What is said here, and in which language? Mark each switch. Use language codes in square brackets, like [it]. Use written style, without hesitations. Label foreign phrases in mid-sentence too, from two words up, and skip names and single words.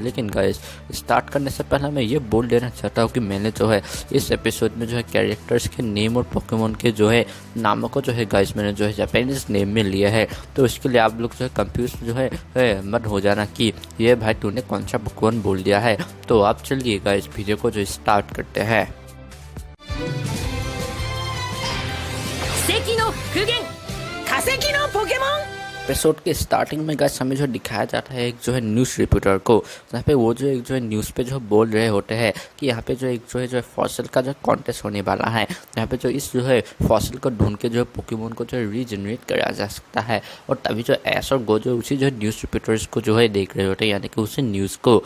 [hi] लेकिन [en] guys start [hi] करने से पहले मैं ये बोल देना चाहता हूँ कि मैंने जो है इस एपिसोड में जो है कैरेक्टर्स के नेम और पोकेमोन के जो है नामों को जो है गाइस मैंने जो है [en] Japanese name [hi] में लिया है। तो इसके लिए आप लोग जो है कंफ्यूज जो है मत हो जाना कि ये भाई तूने कौन सा पोकेमोन बोल दिया है। तो आप चलिए [en] guys video [hi] को जो स्टार्ट करते हैं। [ja] 奇跡の復元化石のポケモン [hi] एपिसोड के स्टार्टिंग में गाइस हमें जो दिखाया जाता है एक जो है [en] news reporter [hi] को, जहाँ पे वो जो एक जो है न्यूज़ पे जो बोल रहे होते हैं कि यहाँ पे जो एक जो है फॉसिल का जो कॉन्टेस्ट होने वाला है, यहाँ पे जो इस जो है फॉसिल को ढूंढ के जो है पोकेमोन को जो है रीजनरेट करा जा सकता है। और तभी जो ऐश और गो जो उसी जो है [en] news reporters [hi] को जो है देख रहे होते हैं, यानी कि उसी न्यूज़ को।